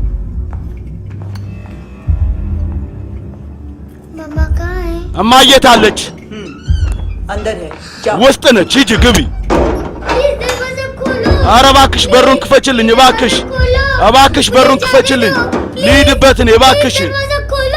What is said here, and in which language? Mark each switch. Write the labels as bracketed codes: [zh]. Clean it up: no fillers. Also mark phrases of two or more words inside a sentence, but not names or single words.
[hi] मम्मा कहाँ है? [am] እማየት አለች [hi] अंदर है जाओ [am] ውስጥ ነች። ሂጂ ግቢ። [hi] प्लीज दरवाजा खोलो। [am] ኧረ እባክሽ በሩን ክፈችልኝ እባክሽ፣ እባክሽ በሩን ክፈችልኝ። ልሂድበት እኔ እባክሽ፣ [hi] दरवाजा खोलो।